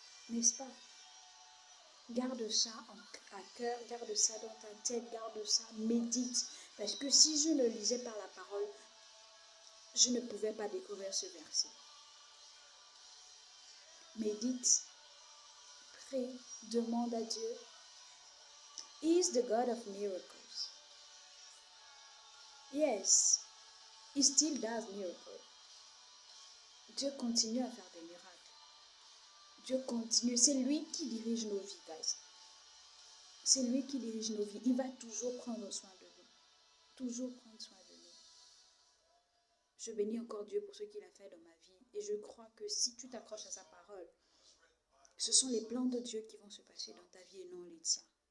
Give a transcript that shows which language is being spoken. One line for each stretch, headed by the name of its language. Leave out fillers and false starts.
French: N'est-ce pas? Garde ça à cœur, garde ça dans ta tête, garde ça, médite. Parce que si je ne lisais par la parole, je ne pouvais pas découvrir ce verset. Médite, prie, demande à Dieu.
English: He is the God of miracles. Yes, he still does miracles.
French: Dieu continue à faire des miracles. Dieu continue. C'est lui qui dirige nos vies, guys. C'est lui qui dirige nos vies. Il va toujours prendre soin de nous. Toujours prendre soin de nous. Je bénis encore Dieu pour ce qu'il a fait dans ma vie. Et je crois que si tu t'accroches à sa parole, ce sont les plans de Dieu qui vont se passer dans ta vie et non les tiens.